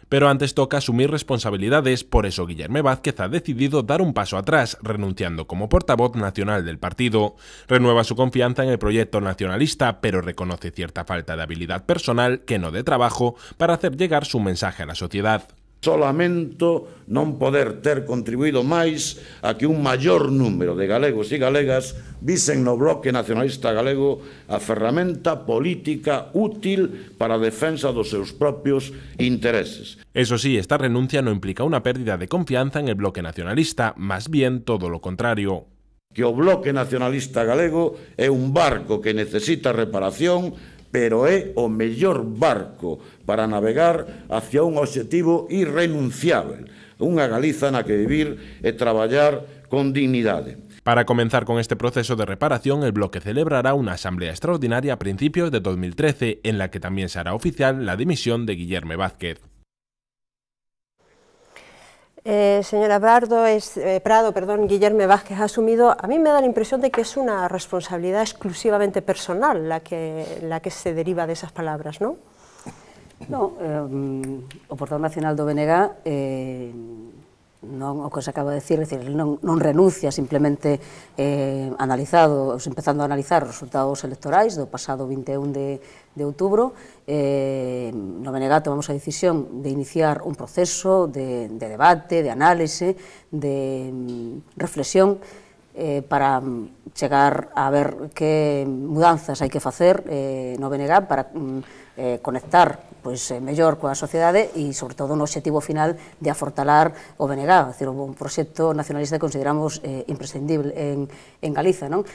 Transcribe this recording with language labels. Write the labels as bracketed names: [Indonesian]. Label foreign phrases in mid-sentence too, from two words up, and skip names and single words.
[Spanish] Pero antes toca asumir responsabilidades, por eso Guillerme Vázquez ha decidido dar un paso atrás, renunciando como portavoz nacional del partido. Renueva su confianza en el proyecto nacionalista, pero reconoce cierta falta de habilidad personal, que no de trabajo, para hacer llegar su mensaje a la sociedad. [Galician] Só lamento non poder ter contribuído máis a que un maior número de galegos e galegas visen no Bloque Nacionalista Galego a ferramenta política útil para a defensa dos seus propios intereses. [Spanish] Eso sí, esta renuncia no implica una pérdida de confianza en el Bloque Nacionalista, más bien todo lo contrario. [Galician] Que o Bloque Nacionalista Galego é un barco que necesita reparación, pero é o mellor barco para navegar hacia un obxectivo irrenunciável, unha Galiza na que vivir e traballar con dignidade. [Spanish] Para comenzar con este proceso de reparación, el bloque celebrará una asamblea extraordinaria a principios de 2013, en la que también se hará oficial la dimisión de Guillerme Vázquez. Señora Prado, Guillerme Vázquez ha asumido, a mí me da la impresión de que es una responsabilidad exclusivamente personal la que se deriva de esas palabras, ¿no? No, [Galician] o portavoz nacional do BNG non o que se acaba de decir, non renuncia, simplemente empezando a analizar os resultados electorais do pasado 21 de outubro. No BNG tomamos a decisión de iniciar un proceso de debate, de análise, de reflexión para chegar a ver que mudanzas hai que facer no BNG para conectar mellor coa sociedade e, sobre todo, no obxectivo final de afortalar o BNG, un proxecto nacionalista que consideramos imprescindible en Galiza, non?